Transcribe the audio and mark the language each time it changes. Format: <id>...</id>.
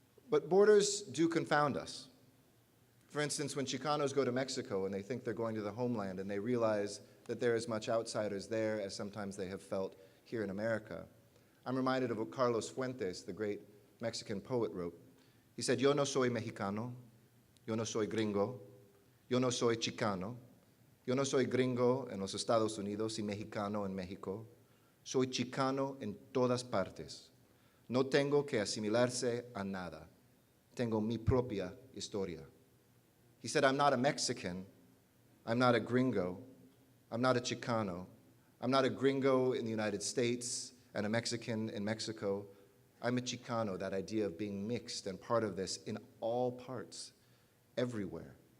<en>But borders do confound us. For instance, when Chicanos go to Mexico and they think they're going to the homeland and they realize that there are as much outsiders there as sometimes they have felt here in America, I'm reminded of what Carlos Fuentes, the great Mexican poet, wrote.</en> <es>He said, "Yo no soy mexicano, yo no soy gringo, yo no soy chicano, yo no soy gringo en los Estados Unidos y mexicano en México, soy chicano en todas partes. No tengo que asimilarse a nada. Tengo mi propia historia."</es> <en>He said, I'm not a Mexican, I'm not a gringo, I'm not a Chicano, I'm not a gringo in the United States and a Mexican in Mexico. I'm a Chicano, that idea of being mixed and part of this in all parts, everywhere.</en>